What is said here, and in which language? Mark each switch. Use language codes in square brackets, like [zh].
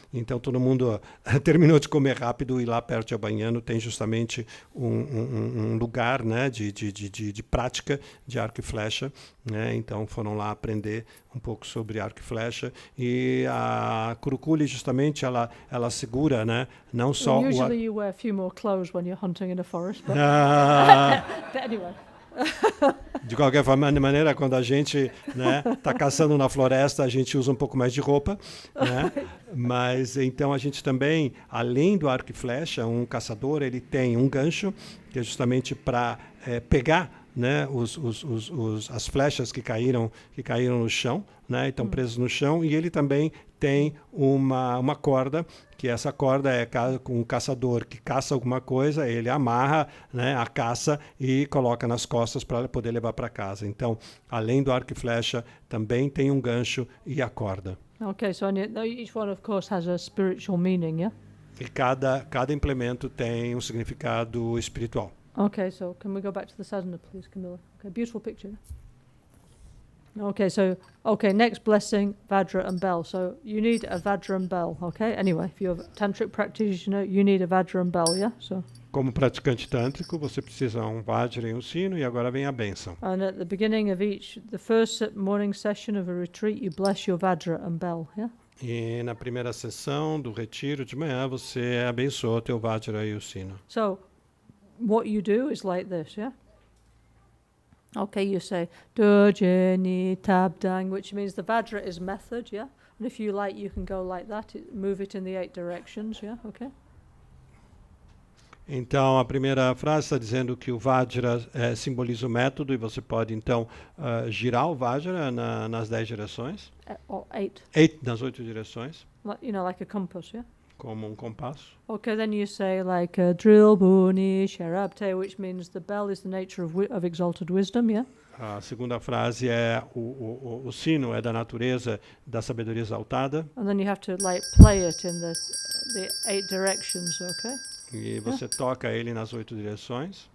[pt] Então todo mundo terminou de comer rápido, e lá perto de Abanhano tem justamente um lugar, né, de prática de arco e flecha. Né? Então foram lá aprender um pouco sobre arco e flecha, e a Kurukulle justamente ela segura, né, não só [en] Usually you wear a few more clothes when you're hunting in a forest, but, but anyway. [pt] De qualquer maneira, quando a gente tá caçando na floresta, a gente usa um pouco mais de roupa. Né? Mas então a gente também, além do arco e flecha, um caçador ele tem um gancho, que é justamente para pegar, né, as flechas que caíram no chão, né, estão presas no chão, e ele também tem uma corda, que essa corda é com um caçador que caça alguma coisa, ele amarra, né, a caça e coloca nas costas para poder levar para casa. Então, além do arco e flecha, também tem um gancho e a corda. [en] Okay, so each one, of course, has a spiritual meaning, yeah? [pt] E cada implemento tem um significado espiritual. [en] Okay, so can we go back to the sadhana, please, Camilla? Okay, beautiful picture. Okay, so, next blessing, Vajra and bell. So you need a Vajra and bell, okay? Anyway, if you're a tantric practitioner, you need a Vajra and bell, yeah? So. [pt] Como praticante tântrico, você precisa um Vajra e um sino, e agora vem a bênção. [en] And at the beginning of the first morning session of a retreat, you bless your Vajra and bell, yeah? [pt] E na primeira sessão do retiro de manhã, você abençoa o teu Vajra e o sino. [en] So, what you do is like this, yeah? Okay, you say [bo] Dojeni Tabdang, [en] which means the Vajra is method, yeah? And if you like, you can go like that, move it in the 8 directions, yeah? Okay? [pt] Então, a primeira frase está dizendo que o Vajra simboliza o método, e você pode, então, girar o Vajra nas 10 direções. [en] Or 8. [pt] Nas 8 direções. [en] Like a compass, yeah? [pt] Como compasso. [en] Okay, then you say like [bo] drill buni sharabte, [en] which means the bell is the nature of exalted wisdom, yeah? [pt] A segunda frase é o sino é da natureza da sabedoria exaltada. [en] And then you have to like play it in the 8 directions, okay? [pt] E você toca ele nas 8 direções.